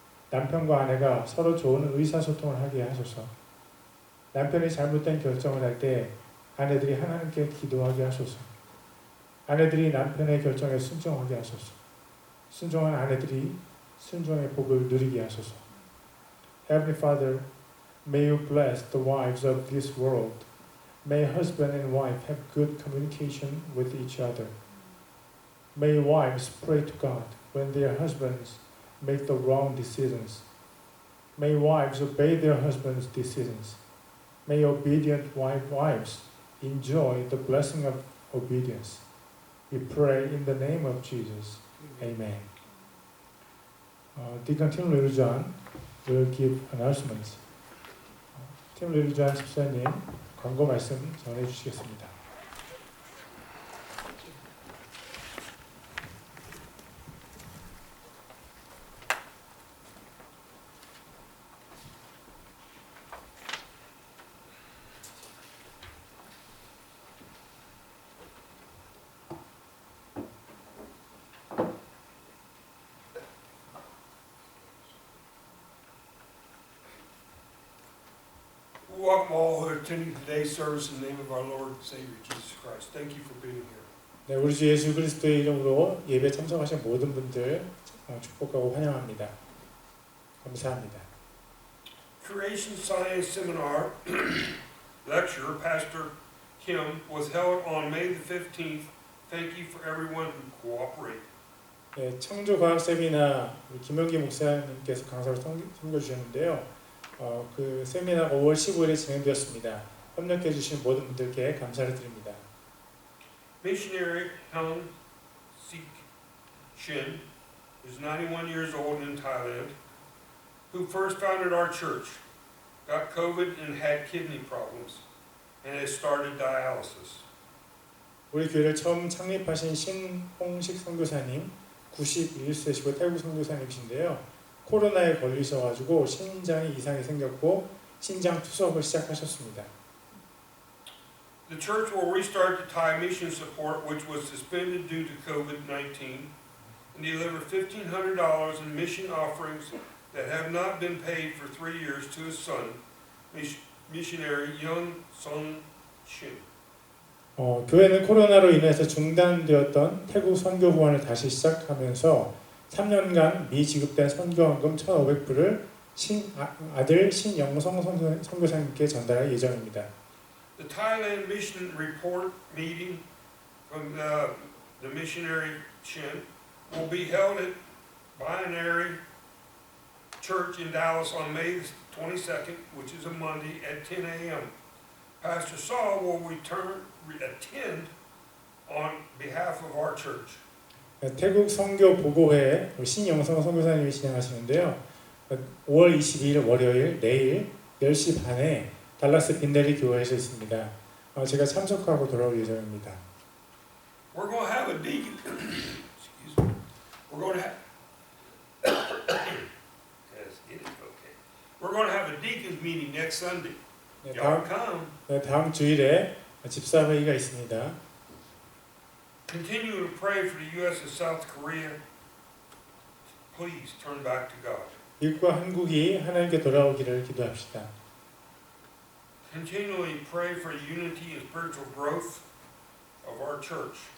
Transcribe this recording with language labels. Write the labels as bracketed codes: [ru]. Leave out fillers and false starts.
[ko] 남편과 아내가 서로 좋은 의사소통을 하게 하소서. 남편이 잘못된 결정을 할 때 아내들이 하나님께 기도하게 하소서. 아내들이 남편의 결정에 순종하게 하소서. 순종한 아내들이 순종의 복을 누리게 하소서. [en] Heavenly Father, may you bless the wives of this world. May husband and wife have good communication with each other. May wives pray to God when their husbands make the wrong decisions. May wives obey their husbands' decisions. May obedient wives enjoy the blessing of obedience. We pray in the name of Jesus. Amen. Deacon Tim Little John will give announcements. [ko] Tim Little John 집사님 광고 말씀 전해 주시겠습니다. [en] Welcome all who are attending today's service in the name of our Lord and Savior Jesus Christ. Thank you for being here. [ko] 네, 우리 주 예수 그리스도의 이름으로 예배 참석하신 모든 분들 축복하고 환영합니다. 감사합니다. [en] Creation Science Seminar lecture, Pastor Kim, was held on May the 15th. Thank you for everyone who cooperated. [ko] 네, 창조과학 세미나 우리 김영기 목사님께서 강사로 섬겨주셨는데요. 그 세미나가 5월 15일에 진행되었습니다. 협력해 주신 모든 분들께 감사를 드립니다. [en] Missionary Hong Sik Shin is 91 years old in Thailand, who first founded our church, got COVID and had kidney problems, and has started dialysis. [ko] 우리 교회를 처음 창립하신 신홍식 선교사님 91세시고 태국 선교사님이신데요. 코로나에 걸리셔가지고 신장에 이상이 생겼고 신장 투석을 시작하셨습니다. [en] The church will restart the Thai mission support, which was suspended due to COVID-19, and deliver $1,500 in mission offerings that have not been paid for 3 years to his son, missionary Young Sung Shin. [ko] 교회는 코로나로 인해서 중단되었던 태국 선교 후원을 다시 시작하면서 3년간 미지급된 선교원금 1,500불을 아들 신영성 선교사님께 전달할 예정입니다. [en] The Thailand Mission Report meeting from the missionary Shin will be held at Binary Church in Dallas on May 22nd, which is a Monday at 10 a.m. Pastor Saul will attend on behalf of our church. [ko] 태국 선교 보고회 신영성 선교사님이 진행하시는데요. 5월 22일 월요일 내일 10시 반에 달라스 빈네리 교회에서 있습니다. 제가 참석하고 돌아올 예정입니다. [en] We're going to have a deacon. Excuse me. We're going to have. Yes, it is okay. We're going to have a deacons meeting next Sunday. Y'all come. [ko] 다음 주일에 집사 회의가 있습니다. [en] Continue to pray for the U.S. and South Korea. Please turn back to God. [ko] 미국과 한국이 하나님께 돌아오기를 기도합시다. [en] Continually pray for unity and spiritual growth of our church.